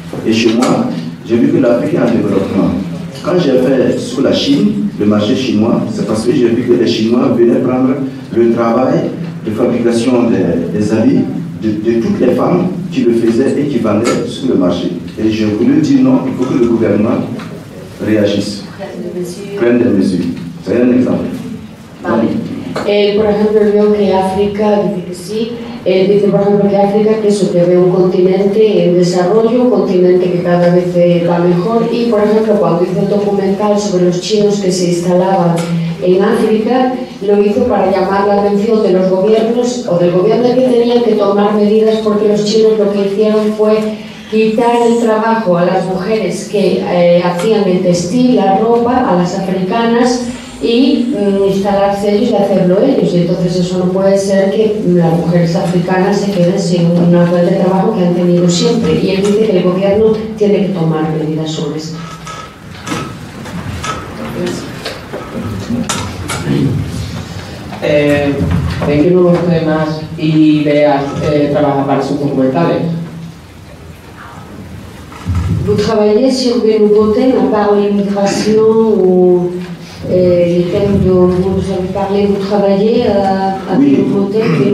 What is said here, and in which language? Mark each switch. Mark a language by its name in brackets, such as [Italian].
[French] Et chez moi, j'ai vu que l'Afrique est en développement. Quand j'ai fait sur la Chine, le marché chinois, c'est parce que j'ai vu que les Chinois venaient prendre le travail de fabrication des habits de toutes les femmes qui le faisaient et qui vendaient sur le marché. Et j'ai voulu dire non, il faut que le gouvernement réagisse, prenne des mesures. C'est un exemple. [Spanish] Vale. Él, por ejemplo, veo que África, dice que sí, él dice, por ejemplo, que África, que eso, que ve un continente en desarrollo, un continente que cada vez va mejor, y, por ejemplo, cuando hizo el documental sobre los chinos que se instalaban en África, lo hizo para llamar la atención de los gobiernos, o del gobierno, que tenían que tomar medidas, porque los chinos lo que hicieron fue quitar el trabajo a las mujeres que hacían el textil, la ropa, a las africanas, y instalarse ellos y hacerlo ellos. Y entonces eso no puede ser que las mujeres africanas se queden sin una fuente de trabajo que han tenido siempre. Y él dice que el gobierno tiene que tomar medidas sobre esto. ¿En qué nuevos temas y ideas trabaja para sus documentales? [French] Vous travaillez sur des nouveaux thèmes à part l'immigration ou les thèmes dont vous avez parlé, vous travaillez à des nouveaux thèmes?